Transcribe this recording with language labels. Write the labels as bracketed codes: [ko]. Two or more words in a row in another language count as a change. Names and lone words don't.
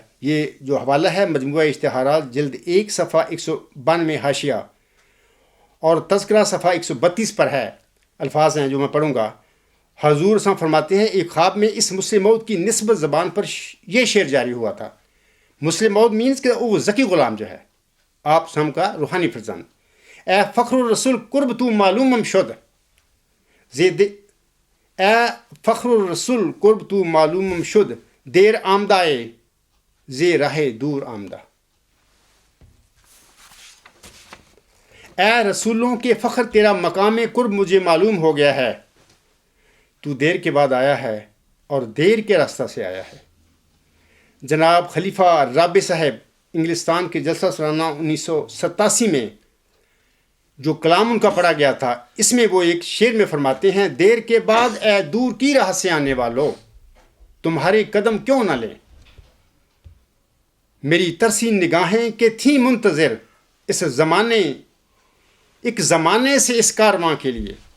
[ur] یہ جو حوالہ ہے مجموعہ اشتہارات جلد 1 صفحہ 192 حاشیہ اور تذکرہ صفحہ 132 پر ہے. الفاظ ہیں جو میں پڑھوں گا. حضور صاحب فرماتے ہیں ایک خواب میں اس مسلم موعود کی نسبت زبان پر یہ شعر جاری ہوا تھا. مسلم موعود مینس کہ وہ ذکی غلام جو ہے آپ صاحب کا روحانی فرزند. [fa] اے فخر الرسول قرب تو معلومم شد زید، اے فخر الرسول قرب تو معلومم شد دیر آمدائے زی راہ دور آمدہ. [ur] اے رسولوں کے فخر تیرا مقام قرب مجھے معلوم ہو گیا ہے، تو دیر کے بعد آیا ہے اور دیر کے راستہ سے آیا ہے۔ جناب خلیفہ رابع صاحب انگلستان کے جلسہ سالانہ 1987 میں جو کلام ان کا پڑھا گیا تھا، اس میں وہ ایک شعر میں فرماتے ہیں، دیر کے بعد اے دور کی راہ سے آنے والو، تمہارے قدم کیوں نہ لیں، میری ترسی نگاہیں کہ تھیں منتظر ایک زمانے سے اس کارواں کے لیے۔